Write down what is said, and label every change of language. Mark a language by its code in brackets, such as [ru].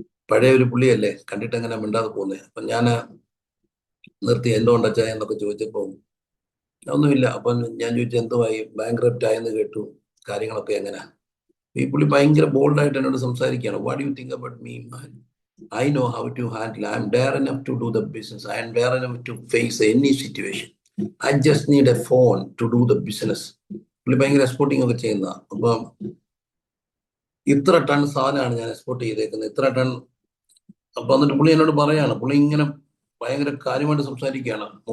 [ml] പഴയ ഒരു പുള്ളിയല്ലേ, കണ്ടിട്ട് എങ്ങനെ മിണ്ടാതെ പോകുന്നത്. അപ്പൊ ഞാൻ നിർത്തി, എന്തുകൊണ്ട് അച്ഛാ എന്നൊക്കെ ചോദിച്ചപ്പോൾ ഒന്നുമില്ല. അപ്പൊ ഞാൻ ചോദിച്ചു, എന്തുമായി? ബാങ്ക്രപ്റ്റ് ആയെന്ന് കേട്ടു, കാര്യങ്ങളൊക്കെ എങ്ങനെയാ? ഈ പുള്ളി ഭയങ്കര ബോൾഡായിട്ട് എന്നോട് സംസാരിക്കുകയാണ്. [en] What you think about me? I know how to handle. I am dare enough to do the business. I am dare enough to face any situation. I just need a phone to do the business. [ml] പുള്ളി ഭയങ്കര exporting ഒക്കെ ചെയ്യുന്ന. അപ്പം ഇത്ര ton സാധനമാണ് ഞാൻ export ചെയ്തേക്കുന്നത്, ഇത്ര ടൺ. അപ്പൊ എന്നിട്ട് പുള്ളി എന്നോട് പറയാണ്, പുള്ളി ഇങ്ങനെ ഭയങ്കര കാര്യമായിട്ട് സംസാരിക്കുകയാണ്.